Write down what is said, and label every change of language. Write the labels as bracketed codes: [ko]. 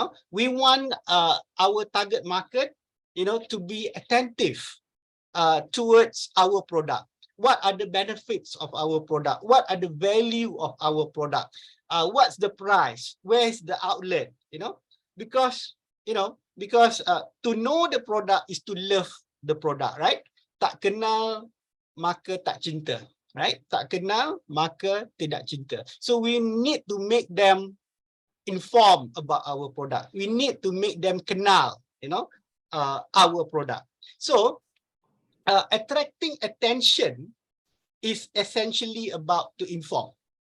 [en] We want our target market, to be attentive towards our product. What are the benefits of our product? What are the value of our product? What's the price? Where is the outlet? Because to know the product is to love the product, right? [ms] Tak kenal maka tak cinta, [en] right? [ms] Tak kenal maka tidak cinta. [en] So we need to make them informed about our product. We need to make them kenal, our product. So attracting attention is essentially about to inform.